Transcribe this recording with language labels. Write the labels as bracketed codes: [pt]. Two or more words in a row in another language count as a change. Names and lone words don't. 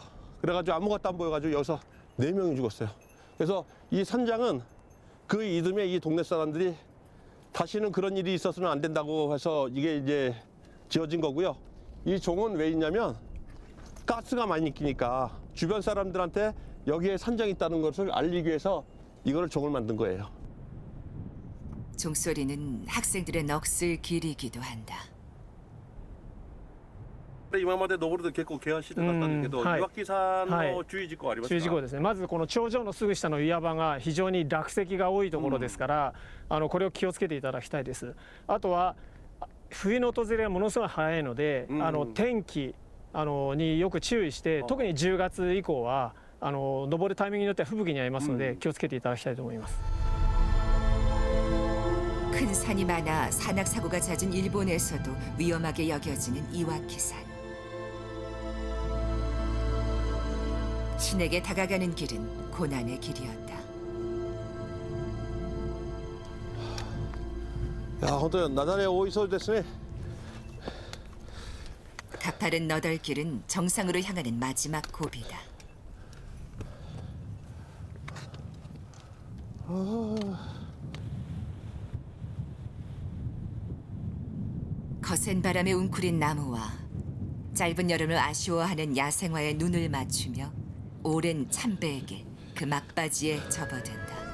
[ko] 그래가지고 아무것도 안 보여가지고 여기서 4명이 죽었어요. 그래서 이 산장은 그 이듬해 이 동네 사람들이 다시는 그런 일이 있어서는 안 된다고 해서 이게 이제 지어진 거고요. 이 종은 왜 있냐면 가스가 많이 끼니까 주변 사람들한테 여기에 산장이 있다는 것을 알리기 위해서 이거를 종을 만든 거예요. 종소리는 학생들의 넋을 기리기도 한다. [ja] 今まで登ると結構険しいとこだったんですけど、はい岩木山の注意事項ありますか？注意事項ですね。まずこの頂上のすぐ下の岩場が非常に落石が多いところですから、これを気をつけていただきたいです。あとは冬の訪れがものすごい早いので、天気によく注意して、特に10月以降は登るタイミングによっては吹雪に遭いますので、気をつけていただきたいと思います。 [ko] 큰 산이 많아 산악 사고가 잦은 일본에서도 위험하게 여겨지는 이와키산. 신에게 다가가는 길은 고난의 길이었다. 야, [ja] 本当に雪崩多いそうですね。 [ko] 가파른 너덜길은 정상으로 향하는 마지막 고비다. 거센 바람에 웅크린 나무와 짧은 여름을 아쉬워하는 야생화의 눈을 맞추며 오랜 참배에게 그 막바지에 접어든다.